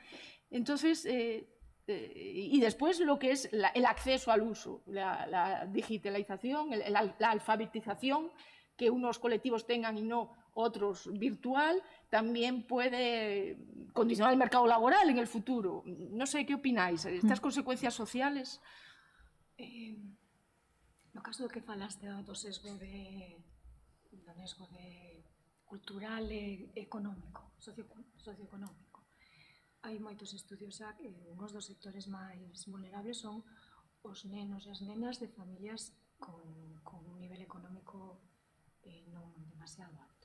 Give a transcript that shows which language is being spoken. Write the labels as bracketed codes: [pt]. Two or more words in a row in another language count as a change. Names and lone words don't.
[es] Entonces, y después lo que es el acceso al uso, la digitalización, la alfabetización, que unos colectivos tengan y no otros virtual, también puede condicionar el mercado laboral en el futuro. No sé, ¿qué opináis? ¿Estas consecuencias sociales? [gl] No caso do que falaste do sesgo cultural e económico, socioeconómico. Hai moitos estudios xa que uns dos sectores máis vulnerables son os nenos e as nenas de familias con un nivel económico non demasiado alto.